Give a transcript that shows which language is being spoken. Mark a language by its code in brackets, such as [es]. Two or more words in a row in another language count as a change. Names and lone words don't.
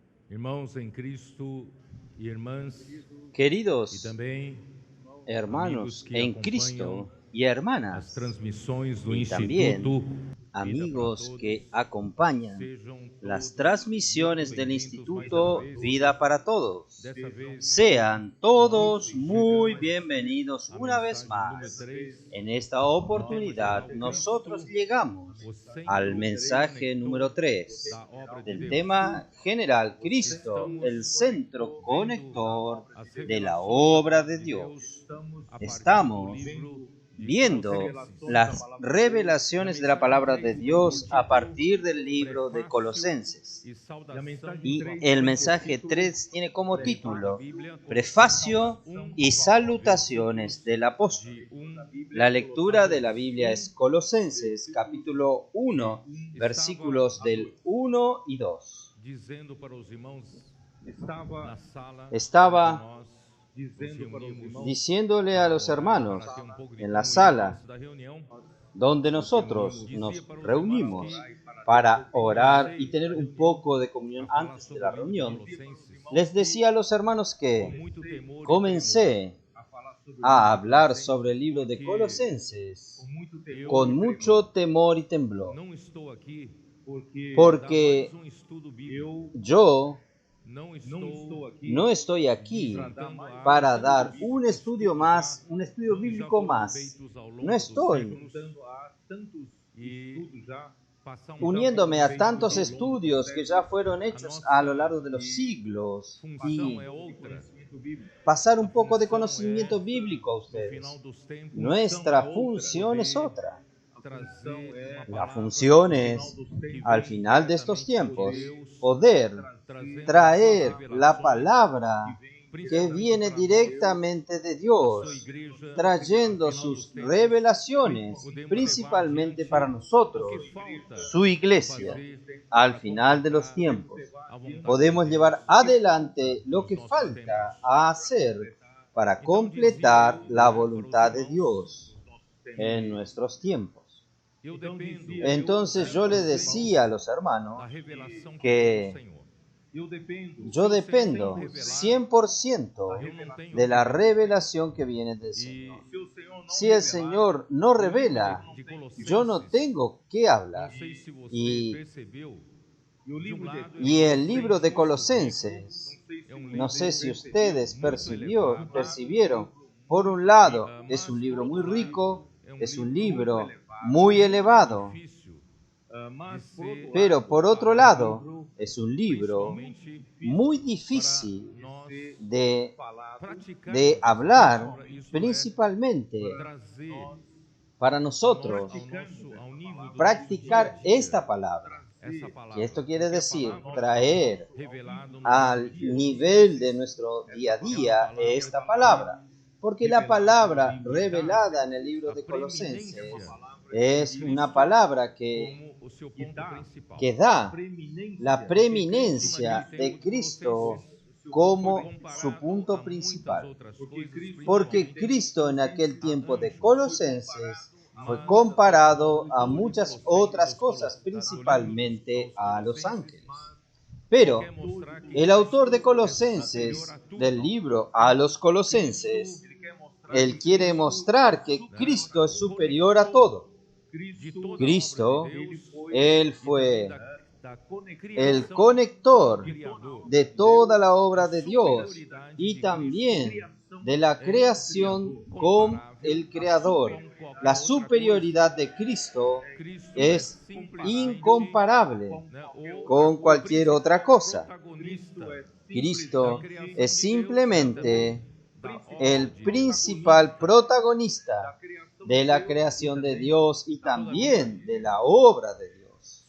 [pt] Irmãos em Cristo e irmãs, e Queridos também [es] hermanos [pt] que [es] en [pt] acompanham [es] Cristo y [pt] as [es] hermanas, [pt] transmissões do [es] y [pt] Instituto [es] también [pt] Vida para [es] amigos [pt] Todos, [es] que acompañan [pt] sejam [es] las [pt] todos [es] transmisiones [pt] muito [es] del [pt] bem-vindos mais uma [es] Instituto [pt] vez. [es] Vida para Todos. [pt] Dessa vez, [es] Sean todos muy [pt] chegamos [es] bienvenidos [pt] à [es] una vez [pt] mensagem número [es] más. [pt] 3. [es] En esta oportunidad nosotros llegamos al mensaje número 3 [pt] da obra de [es] del [pt] Deus. [es] tema general Cristo, [pt] Estamos [es] el centro conector [pt] As [es] de la [pt] revelações [es] obra [pt] da [es] de [pt] palavra [es] Dios. [pt] a partir [es] Estamos [pt] do livro de [es] viendo [pt] Colossenses. [es] las revelaciones de la palabra de Dios a partir del libro de Colosenses. [pt] E saudação [es] Y [pt] do [es] el mensaje 3 tiene como [pt] da [es] título [pt] Bíblia, [es] Prefacio [pt] Colossenses [es] y salutaciones del apóstol. [pt] de 1 [es] La lectura de la Biblia es Colosenses capítulo 1, versículos del 1 y 2. [pt] dizendo para os irmãos na sala [es] Estaba [pt] onde nós nos reunimos [es] diciéndole a los hermanos [pt] para ter um pouco de [es] en la [pt] comunhão [es] sala [pt] antes da reunião, [es] donde nosotros nos reunimos para orar y tener un poco de comunión [pt] a falar [es] antes de [pt] sobre [es] la [pt] o livro de [es] reunión, [pt] Colossenses, [es] les decía a los hermanos [pt] com [es] que [pt] muito temor e [es] comencé a hablar sobre el libro de Colosenses [pt] tremor. [es] con mucho temor y temblor, [pt] Não estou aqui [es] porque [pt] para mais um estudo bíblico. [es] yo [pt] Não estou aqui [es] no estoy aquí para dar un estudio más, un estudio bíblico más. No estoy uniéndome a tantos estudios que ya fueron hechos a lo largo de los siglos y [pt] função é outra. [es] pasar un poco de conocimiento bíblico a [pt] No [es] ustedes. [pt] final dos tempos, [es] Nuestra función es otra. [pt] trazer uma [es] La [pt] palavra [es] función es, [pt] que [es] al [pt] vem [es] final de estos [pt] diretamente [es] tiempos, [pt] de Deus, [es] poder [pt] trazendo [es] traer [pt] as [es] la [pt] revelações [es] palabra que [pt] principalmente [es] viene [pt] para [es] directamente de [pt] sua [es] Dios, [pt] igreja, [es] trayendo [pt] no final [es] sus [pt] dos tempos, [es] revelaciones [pt] podemos [es] principalmente [pt] levar [es] para [pt] adiante [es] nosotros, [pt] o que falta [es] su iglesia. [pt] fazer [es] Al [pt] para [es] final de los [pt] completar [es] tiempos, [pt] a vontade [es] podemos [pt] de [es] llevar [pt] Deus [es] adelante lo [pt] nos [es] que [pt] nossos [es] falta [pt] tempos. [es] a hacer para [pt] Então, [es] completar [pt] dizia eu, [es] la [pt] para os [es] voluntad de [pt] irmãos, [es] Dios en nuestros tiempos. [pt] eu dependo [es] Entonces yo le [pt] 100% [es] decía a los [pt] da [es] hermanos [pt] revelação [es] que [pt] do Senhor. [es] yo dependo 100% [pt] Eu não tenho [es] de la [pt] que [es] revelación que viene del [pt] E [es] Señor. [pt] se [es] Si el Señor no revela, [pt] de Colossenses, [es] yo no tengo que hablar. [pt] não sei se você [es] Y, [pt] percebeu, de um lado, [es] y el libro de Colosenses, [pt] é um [es] no [pt] livro [es] sé si ustedes [pt] muito elevado, [es] percibieron, por un lado es un libro muy rico, es un libro muy elevado, [pt] difícil de ser [es] pero por otro lado es un libro [pt] principalmente [es] muy [pt] para [es] difícil [pt] nós [es] de [pt] praticar [es] hablar, [pt] isso é [es] principalmente [pt] trazer [es] para nosotros [pt] ao nível do [es] practicar [pt] nosso dia a dia [es] esta palabra. [pt] essa [es] Y [pt] palavra. [es] esto quiere [pt] Porque a [es] decir [pt] palavra [es] traer [pt] revelado no [es] al [pt] nosso dia a dia [es] nivel de nuestro día a día esta palabra. Porque la palabra revelada en el libro de Colosenses es una palabra que [pt] como o seu ponto principal. [es] da la preeminencia de Cristo como su punto [pt] A muitas [es] principal. [pt] outras coisas, [es] Porque Cristo en aquel tiempo de Colosenses fue comparado a muchas otras cosas, principalmente a los ángeles. Pero [pt] quer mostrar que [es] el autor de [pt] Cristo é [es] Colosenses, [pt] superior a tudo. [es] del libro a los Colosenses, él quiere mostrar que Cristo es superior a todo. [pt] de toda a [es] Cristo, [pt] obra de Deus, [es] él fue [pt] da [es] el [pt] criação [es] conector [pt] do Criador, [es] de toda la obra de Dios y también de la creación con el Creador. La superioridad de Cristo [pt] Cristo [es] es [pt] simplesmente, [es] incomparable [pt] né, o [es] con cualquier otra cosa. [pt] protagonista [es] Cristo [pt] da criação [es] es [pt] de [es] simplemente [pt] da obra [es] el [pt] de Deus. [es] principal protagonista de la creación de Dios y también de la obra de Dios.